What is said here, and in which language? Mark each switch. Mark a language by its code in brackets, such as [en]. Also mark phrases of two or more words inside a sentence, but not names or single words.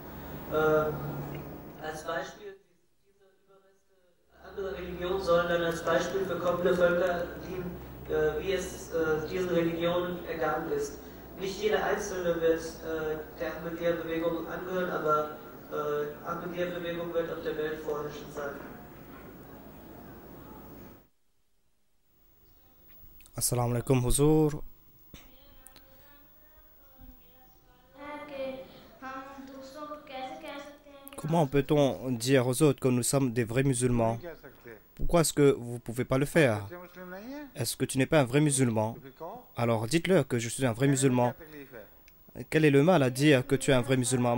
[de] Als Beispiel, diese Überreste anderer Religionen sollen dann als Beispiel für kommende Völker dienen, wie es diesen Religionen ergangen ist. Nicht jeder Einzelne wird der Ahmadiyya-Bewegung angehören, aber Ahmadiyya-Bewegung wird auf der Welt vorherrschend sein. [ar] السلام عليكم، حضور. [fr] Comment peut-on dire aux autres que nous sommes des vrais musulmans? Pourquoi est-ce que vous ne pouvez pas le faire? Est-ce que tu n'es pas un vrai musulman? Alors dites-leur que je suis un vrai musulman. Quel est le mal à dire que tu es un vrai musulman?